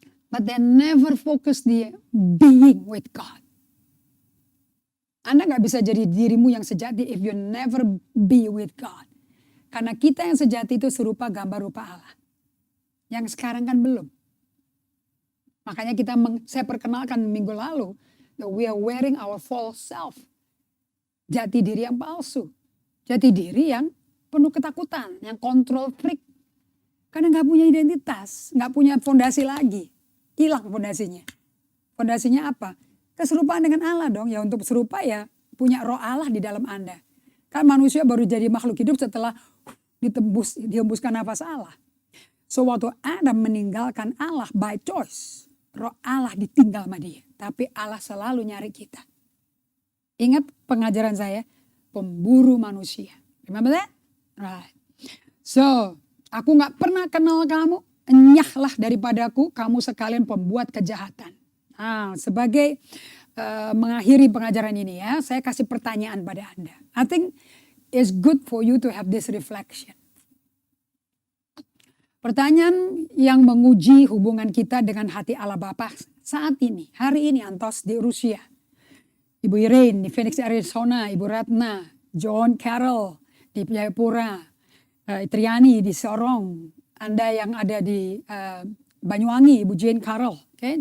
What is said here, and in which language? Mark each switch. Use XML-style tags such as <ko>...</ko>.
<en>But they never focus di being with God.</en> <id>Anda gak bisa jadi dirimu yang sejati</id> <en>if you never be with God.</en> <id>Karena kita yang sejati itu serupa gambar rupa Allah. Yang sekarang kan belum. Makanya saya perkenalkan minggu lalu.</id> <en>That we are wearing our false self.</en> <id>Jati diri yang palsu. Jati diri yang penuh ketakutan. Yang control freak. Karena gak punya identitas. Gak punya fondasi lagi. Hilang fondasinya. Fondasinya apa? Keserupaan dengan Allah dong. Ya untuk serupa ya punya roh Allah di dalam Anda. Kan manusia baru jadi makhluk hidup setelah dihembuskan nafas Allah. So waktu Adam meninggalkan Allah</id> <en>by choice.</en> <id>Roh Allah ditinggal sama dia. Tapi Allah selalu nyari kita. Ingat pengajaran saya. Pemburu manusia.</id> <en>Remember that? Right.</en> <id>So aku gak pernah kenal kamu. Enyahlah daripadaku. Kamu sekalian pembuat kejahatan. Nah, sebagai mengakhiri pengajaran ini ya, saya kasih pertanyaan pada Anda.</id> <en>I think it's good for you to have this reflection.</en> <id>Pertanyaan yang menguji hubungan kita dengan hati Allah Bapa saat ini, hari ini Antos di Rusia. Ibu Irene di Phoenix, Arizona, Ibu Ratna, John Carroll di Jayapura, Triani di Sorong, Anda yang ada di Banyuwangi, Ibu Jane Carroll. Okay?</id>